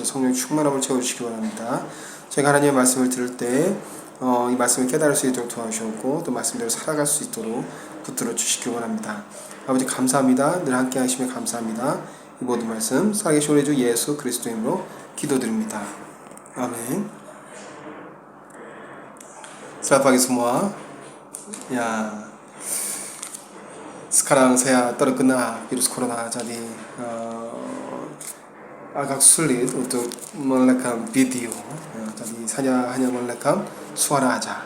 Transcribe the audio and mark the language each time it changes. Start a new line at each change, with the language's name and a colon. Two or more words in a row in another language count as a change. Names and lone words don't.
Korean: 성령 충만함을 채워주시기 바랍니다. 제가 하나님의 말씀을 들을 때 이 말씀을 깨달을 수 있도록 도와주셨고 또 말씀대로 살아갈 수 있도록 붙들어 주시기 바랍니다. 아버지 감사합니다. 늘 함께 하시며 감사합니다. 이 모든 말씀 살아계신 우리 주 예수 그리스도 이름으로 기도드립니다. 아멘.
Indonesian: Selamat pagi semua. Ya, sekarang saya terkena virus corona, jadi agak sulit untuk merekam video. Jadi saya hanya merekam suara aja.